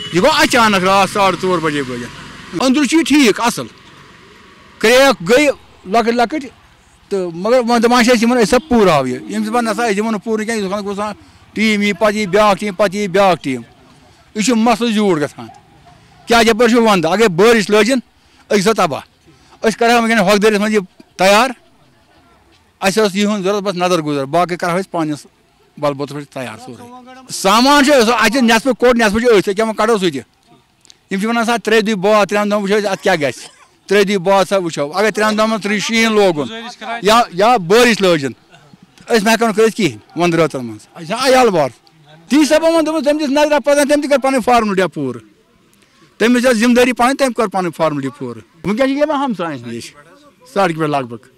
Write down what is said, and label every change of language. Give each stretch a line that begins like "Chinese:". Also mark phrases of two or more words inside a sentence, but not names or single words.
Kashmiri: یہ گو اچانک رات 4:30 بجے بجے اندر ٹھیک اصل کریک گئی لکٹ لکٹ تو مگر دپان سا پوراو یہ نسا دمو پور کی ٹیم یہ پہ بیاکھ ٹیم پتہ یہ بیاکھ ٹیم یہ مسلہ زیوٗٹھ گژھان کیٛازِ یپٲرۍ چھُ ونٛدٕ اگر بٲرِش لٲجِن أسۍ گژھو تباہ أسۍ کرہو وٕنکٮ۪ن ہۄکھدٔرِس منٛز یہِ تیار اَسہِ ٲس یِہُنٛد ضروٗرت بس نظر گُزر باقٕے کرہو أسۍ پنٛنِس بلبوتس پٮ۪ٹھ تیار سورُے سامان چھُ اَتہِ نٮ۪صفہٕ کوٚڑ نٮ۪صفہٕ چھُ أتھۍ أکیٛاہ وۄنۍ کڑو سُہ تہِ یِم چھِ ونان سا 3 دۄہہِ بعد 3 دۄہن وٕچھو أسۍ اَتھ کیٛاہ گژھِ 3 دۄہہِ بعد سا وٕچھو اگر 3 دۄہن منٛز شیٖن لوگُن یا بٲرِش لٲجِن أسۍ نہٕ ہٮ۪کو نہٕ کٔرِتھ کِہیٖنۍ وَنٛدٕ رٲژن منٛز اَسہِ چھِ عیال بار تی سبب ووٚن دوٚپُن تٔمۍ دِژ نظرا پتہ تٔمۍ تہِ کٔر پنٕنۍ فارملٹی پوٗرٕ تٔمِس ٲس ذِمہٕ دٲری پنٕنۍ تٔمۍ کٔر پنٕنۍ فارملٹی پوٗرٕ وٕنکٮ۪ن چھِ یِوان ہمسایَن نِش سڑکہِ پٮ۪ٹھ لگ بگ